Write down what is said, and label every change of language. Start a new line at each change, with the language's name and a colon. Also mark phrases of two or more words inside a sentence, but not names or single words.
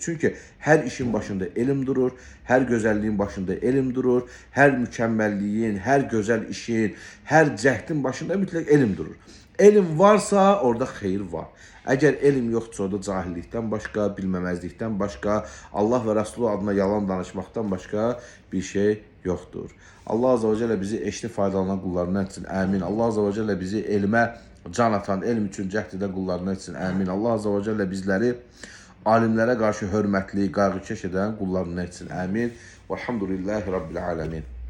Azerbaijani: Çünki hər işin başında elm durur, hər gözəlliyin başında elm durur, hər mükəmməlliyin, hər gözəl işin, hər cəhdin başında mütləq elm durur. Elm varsa orada xeyir var. Əgər elm yoxdursa orada cahillikdən başqa, bilməməzlikdən başqa, Allah və Resulü adına yalan danışmaqdan başqa bir şey yoxdur.
Arabic: الله عز وجل
Azerbaijani: bizi eşli faydalanan qullarından etsin. Əmin.
Arabic: الله عز وجل
Azerbaijani: bizi elmə can atan, elm üçün cəhd edən qullarından etsin. Əmin.
Arabic: الله عز وجل
Azerbaijani: bizləri alimlərə qarşı hörmətli, qayğıkeş edən qullarından etsin. Əmin.
Arabic: والحمد لله رب العالمين.